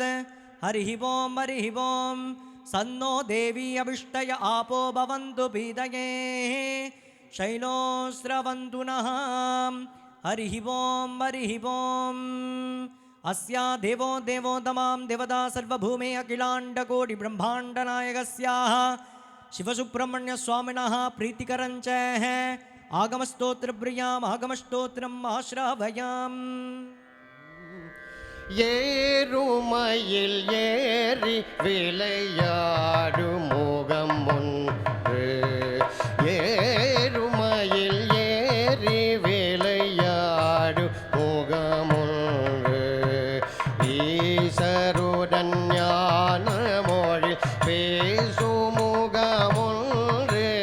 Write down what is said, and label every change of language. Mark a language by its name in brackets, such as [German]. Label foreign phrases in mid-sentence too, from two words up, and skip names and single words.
[Sanskrit] हरिः ओम सन्नो देवी अभिष्टय आपो भवन्तु पीदये शैलोस्रवन्तु नः हरिः ओम अस्या देवो देवो तमां देवता सर्वभूमे अखिलाण्डकोटि ब्रह्माण्डनायकस्याः शिवसुब्रह्मण्य स्वामिनः प्रीतिकरञ्च आगमस्तोत्र प्रियाम् आगमस्तोत्रम् आश्रावयाम् [Tamil] ஏறுமையில் ஏறி விளையாடும் முகம் ஒன்று ஏறுமையில் ஏறி விளையாடும் முகம் ஒன்று ஈசருடன் ஞான மொழி பேசும் முகம் ஒன்று